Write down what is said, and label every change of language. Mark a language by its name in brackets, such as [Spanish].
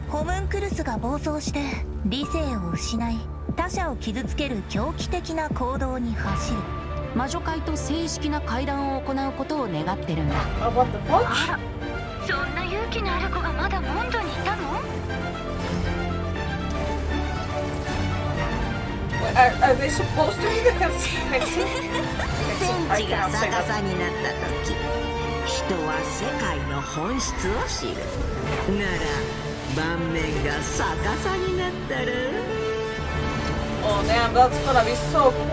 [Japanese] ホムンクルスが暴走して理性を失い他者を傷つける狂気的な行動に走る。魔女会と正式な会談を行うことを願ってるんだ。 [English] What the fuck? [Japanese] あら、そんな勇気のある子がまだモンドにいたの？ [English] Are they supposed to be the Mexican? [Japanese] 天地が逆さになった時、人は世界の本質を知る。なら盤面が逆さになったら。 [English] Oh damn, that's gonna be so cool.